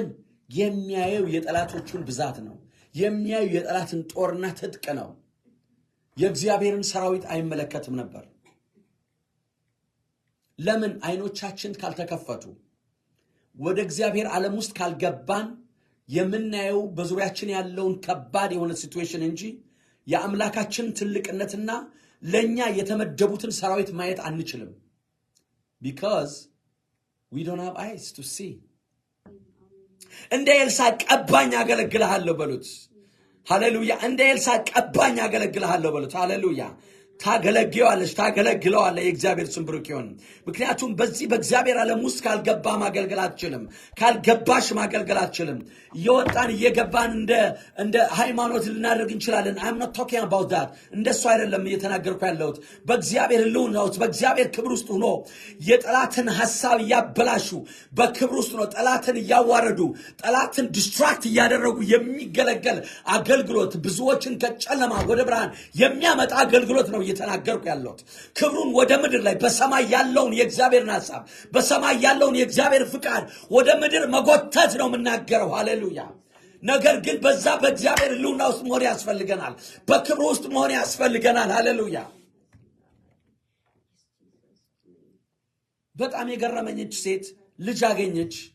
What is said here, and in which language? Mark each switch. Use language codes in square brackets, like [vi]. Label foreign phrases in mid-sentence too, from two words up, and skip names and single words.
[am] የሚያየው የጠላቶቹን ብዛት ነው። የሚያየው የጠላትን ጦርና ትጥቅ ነው። የእግዚአብሔርን ሰራዊት አይመለከትም ነበር። ለምን? አይኖቻችን ካልተከፈቱ ወደ እግዚአብሔር ዓለም ውስጥ ካልገባን የምናየው በዙሪያችን ያለውን ከባድ የሆነ ሲቹዌሽን እንጂ የአምላካችን ትልቅነትና ለኛ የተመደቡትን ሰራዊት ማየት አንችልም። [en] because we don't have eyes to see። [am] እንደ ኤልሳ ቀባኝ አገለግልሃለሁ በሉት። ሃሌሉያ። እንደ ኤልሳ ቀባኝ አገለግልሃለሁ በሉት። ሃሌሉያ። ታገለግለዋለህ። የእግዚአብሔር ስም ብሩክ ይሁን። ምክንያቱም በዚህ በእግዚአብሔር ዓለም ውስጥ ካልገባ ማገልገል አትችልም። ካልገባሽ ማገልገል አትችልም። እየወጣን እየገባን እንደ ሃይማኖት ልናደርግ እንችላለን። [en] I'm not talking about that። [am] እንደሱ አይደለም እየተናገርኩ ያለሁት። በእግዚአብሔር ህልውና ውስጥ በእግዚአብሔር ክብር ውስጥ ሆኖ የጠላትን ሐሳብ እያበላሹ በክብር ውስጥ ነው ጠላትን እያዋረዱ ጠላትን ዲስትራክት እያደረጉ የሚገለገል አገልግሎት፣ ብዙዎችን ከጨለማ ወደ ብርሃን የሚያመጣ አገልግሎት ነው እየተናገርኩ ያለሁት። ክብሩን ወደ ምድር ላይ በሰማይ ያለውን የእግዚአብሔርን ሐሳብ በሰማይ ያለውን የእግዚአብሔር ፍቃድ ወደ ምድር መጎተት ነው የምናገረው። ሃሌሉያ። ነገር ግን በዛ በእግዚአብሔር ህልውና ውስጥ መሆን ያስፈልገናል። በክብሩ ውስጥ መሆን ያስፈልገናል። ሃሌሉያ። በጣም የገረመኝች ሴት ልጅ አገኘች።